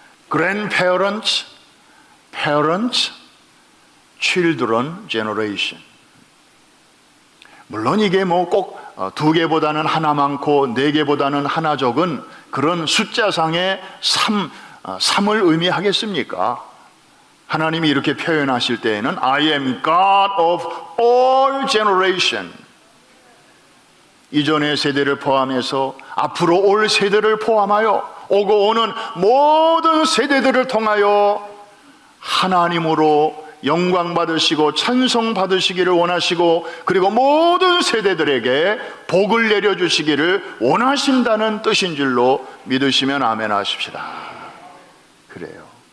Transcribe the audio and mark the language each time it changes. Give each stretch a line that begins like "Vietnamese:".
English: grandparents, parents, children generation.
Korean: 물론 이게 뭐 꼭 2개보다는 하나 많고 4개보다는 하나 적은 그런 숫자상의 3을 의미하겠습니까? 하나님이 이렇게 표현하실 때에는
English: I am God of all generation.
Korean: 이전의 세대를 포함해서 앞으로 올 세대를 포함하여 오고 오는 모든 세대들을 통하여 하나님으로 영광 받으시고 찬송 받으시기를 원하시고, 그리고 모든 세대들에게 복을 내려주시기를 원하신다는 뜻인 줄로 믿으시면 아멘 하십시다. 그래요.